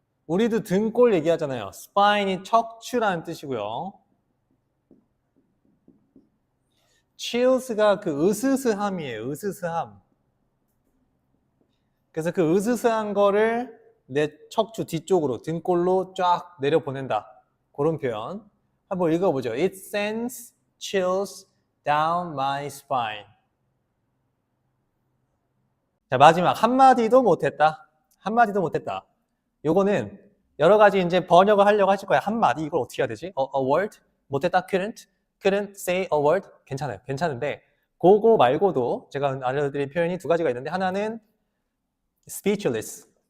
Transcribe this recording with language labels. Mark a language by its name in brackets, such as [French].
[Korean] 우리도 등골 얘기하잖아요. spine이 척추라는 뜻이고요. chills가 그 으스스함이에요. 으스스함. 그래서 그 으스스한 거를 내 척추 뒤쪽으로 등골로 쫙 내려보낸다. 그런 표현. 한번 읽어보죠. [English] It sends chills down my spine. [Korean] 자, 마지막 한마디도 못했다. 한마디도 못했다. 요거는 여러 가지 이제 번역을 하려고 하실 거야. 한마디 이걸 어떻게 해야 되지? [English] A word [Korean] 못했다. [English] couldn't say a word. [Korean] 괜찮아요. 괜찮은데 그거 말고도 제가 알려드릴 표현이 두 가지가 있는데 하나는 speechless.